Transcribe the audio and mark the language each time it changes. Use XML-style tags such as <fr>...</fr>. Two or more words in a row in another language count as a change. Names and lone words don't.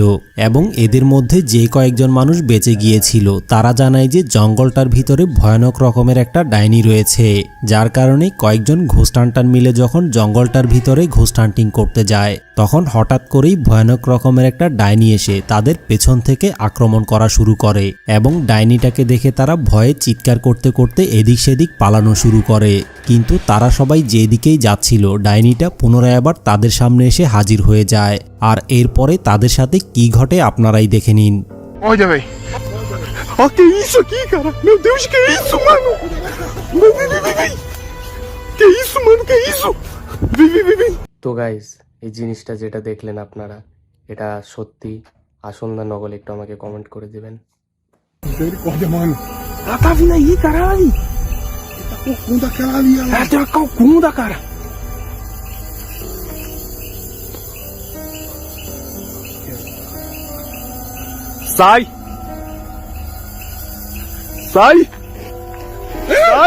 <bn>এবং এদের মধ্যে যে কয়েকজন মানুষ বেঁচে গিয়েছিল তারা জানায় যে জঙ্গলটার ভিতরে ভয়ানক রকমের একটা ডাইনি রয়েছে, যার কারণে কয়েকজন</bn> <en>ghost hunter</en> <bn>মিলে যখন জঙ্গলটার ভিতরে</bn> <en>ghost hunting</en> <bn>করতে যায়, তখন হঠাৎ করেই ভয়ানক রকমের একটা ডাইনি এসে তাদের পেছন থেকে আক্রমণ করা শুরু করে এবং ডাইনিটাকে দেখে তারা ভয়ে চিৎকার করতে করতে এদিক সেদিক পালানো শুরু করে। কিন্তু তারা সবাই যেদিকেই যাচ্ছিল, ডাইনিটা পুনরায় আবার তাদের সামনে এসে হাজির হয়ে যায়। আর এরপরে তাদের সাথে কি ঘটে আপনারাই দেখে নিন।</bn> <pt>Olha, véi. Ó, que isso aqui, cara? Meu Deus, que isso, mano? Vem. Que isso, mano? Que isso? Vem.</pt> <bn>তো গাইস, এই জিনিসটা যেটা দেখলেন আপনারা, এটা সত্যি আসল না নকল একটু আমাকে কমেন্ট করে দিবেন।</bn> <pt>Misericórdia, mano. Ela tá vindo aí, caralho. Tá corcunda aquela ali, olha lá. Ela tem uma calcunda, cara. Sai! Sai! Sai!</pt>